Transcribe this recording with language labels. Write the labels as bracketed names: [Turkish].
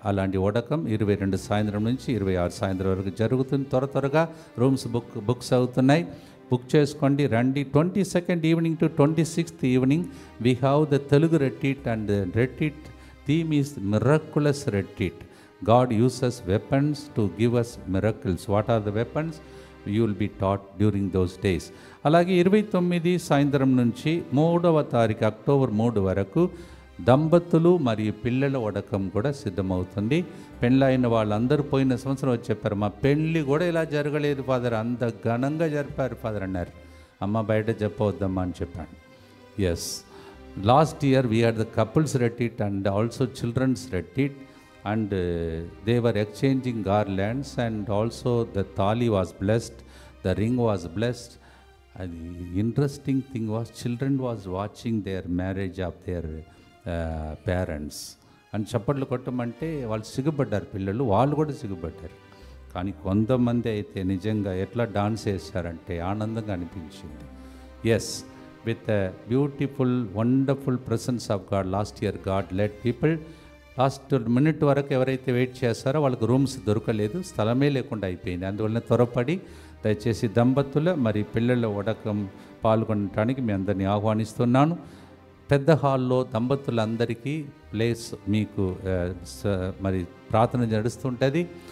[Telugu] అలాంటి వడకం 22 సాయంత్రం నుంచి 26 సాయంత్రం వరకు జరుగుతుంది. త్వరగా రూమ్స్ బుక్స్ అవుతున్నాయి. బుక్ చేసుకోండి, రండి. [English] 22nd evening to 26th evening we have the Telugu retreat and retreat theme is miraculous retreat. God uses weapons to give us miracles. What are the weapons? You will be taught during those days. [Telugu] అలాగే 29 సాయంత్రం నుంచి 3వ తారీఖు October 3 వరకు దంపతులు మరియు పిల్లల వడకం కూడా సిద్ధమవుతుంది. పెళ్ళైన వాళ్ళందరూ పోయిన సంవత్సరం వచ్చి చెప్పారు, మా పెళ్ళి కూడా ఇలా జరగలేదు ఫాదర్, అంత ఘనంగా జరిపారు ఫాదర్ అన్నారు. అమ్మ బయట చెప్పవద్దమ్మా అని చెప్పాను. [English] Yes, last year we had the couples retreat and also children's retreat and they were exchanging garlands and also the thali was blessed, the ring was blessed. And the interesting thing was children was watching their marriage of their parents and [Telugu] చప్పట్లు కొట్టమంటే వాళ్ళు సిగ్గుపడ్డారు, పిల్లలు వాళ్ళు కూడా సిగ్గుపడ్డారు. కానీ కొంతమంది అయితే నిజంగా ఎట్లా డాన్స్ చేశారంటే ఆనందంగా అనిపించింది. [English] Yes, with a beautiful wonderful presence of God. Last year God led people. [Telugu] Last minute వరకు ఎవరైతే వెయిట్ చేస్తారో వాళ్ళకి రూమ్స్ దొరకలేదు, స్థలమే లేకుండా అయిపోయింది. అందువల్ల త్వరపడి దయచేసి దంపతుల మరి పిల్లల వడకం పాల్గొనడానికి మీ అందరినీ ఆహ్వానిస్తున్నాను. పెద్ద హాల్లో దంపతులందరికీ ప్లేస్ మీకు మరి ప్రార్థన నడుస్తుంటుంది.